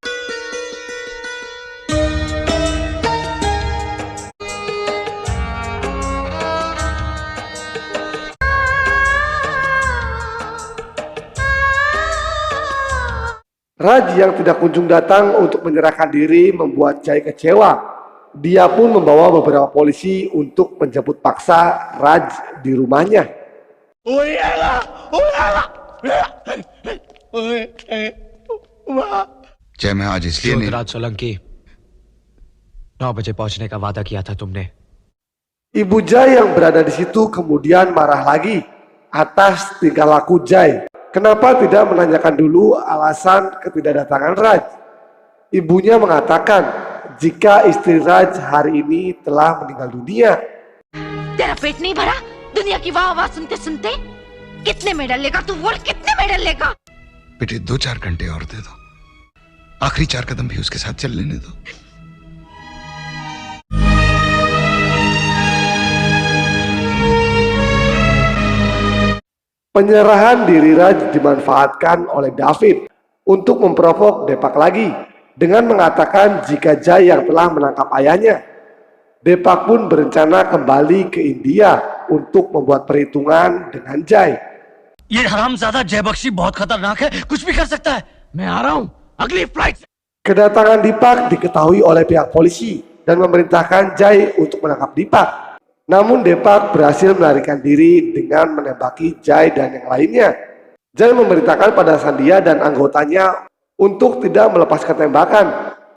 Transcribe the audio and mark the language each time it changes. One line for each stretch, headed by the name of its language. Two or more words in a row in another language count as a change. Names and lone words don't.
Indonesian: Raj yang tidak kunjung datang untuk menyerahkan diri membuat Jai kecewa. Dia pun membawa beberapa polisi untuk menjemput paksa Raj di rumahnya.
Hindi: जय, मैं आज इसलिए नहीं। राज सोलंकी, 9 बजे पहुंचने का वादा किया था तुमने।
Indonesian: Ibu Jai yang berada di situ kemudian marah lagi atas tingkah laku Jai. Kenapa tidak menanyakan dulu alasan ketidakdatangan Raj? Ibunya mengatakan jika istri Raj hari ini telah meninggal dunia.
Hindi: तेरा पेट नहीं भरा दुनिया की वाह वाह सुनते सुनते? कितने मेडल लेगा तू, बोल कितने मेडल लेगा? बेटे 2-4 घंटे और दे दो, आखिरी 4 कदम भी उसके साथ चल लेने दो।
Indonesian: Penyerahan diri Raj dimanfaatkan oleh David untuk memprovok Depak lagi dengan mengatakan jika Jai yang telah menangkap ayahnya. Depak pun berencana kembali ke India untuk membuat perhitungan dengan Jai.
Hindi: ये हरामजादा जय बख्शी बहुत खतरनाक है, कुछ भी कर सकता है। मैं आ रहा हूँ अगली फ्लाइट से।
Indonesian: Kedatangan Depak diketahui oleh pihak polisi dan memerintahkan Jai untuk menangkap Depak. Namun Depak berhasil melarikan diri dengan menembaki Jai dan yang lainnya. Jai memerintahkan pada Sandia dan anggotanya untuk tidak melepaskan tembakan.